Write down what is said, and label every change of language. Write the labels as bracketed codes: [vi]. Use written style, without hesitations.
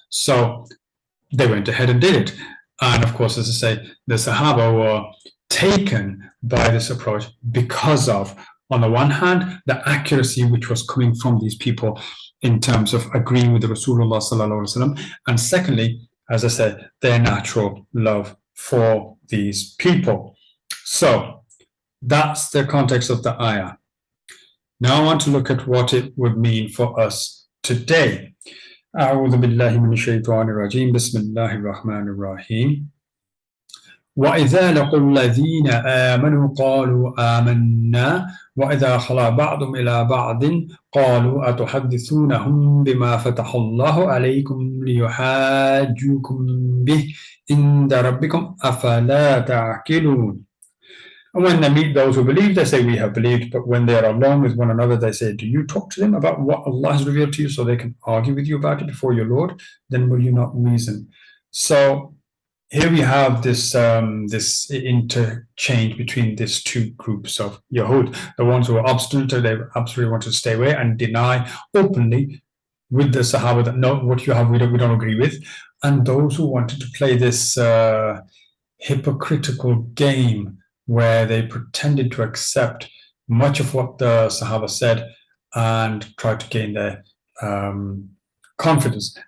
[en] So they went ahead and did it. And of course, as I say, the Sahaba were taken by this approach because of, on the one hand, the accuracy which was coming from these people in terms of agreeing with the Rasulullah sallallahu alaihi wasallam, and secondly, as I said, their natural love for these people. So that's the context of the ayah. Now I want to look at what it would mean for us today. [ar] أعوذ بالله من الشيطان الرجيم بسم الله الرحمن الرحيم وإذا لقوا الذين آمنوا قالوا آمنا وإذا خلا بعضهم إلى بعض قالوا أتحدثونهم بما فتح الله عليكم ليحاجوكم به عند ربكم أفلا تعقلون. [en] And when they meet those who believe, they say, we have believed. But when they are alone with one another, they say, do you talk to them about what Allah has revealed to you so they can argue with you about it before your Lord? Then will you not reason? So here we have this this interchange between these two groups of Yahud, the ones who are obstinate, they absolutely want to stay away and deny openly with the Sahaba that no, what you have we don't agree with, and those who wanted to play this hypocritical game where they pretended to accept much of what the Sahaba said and tried to gain their confidence.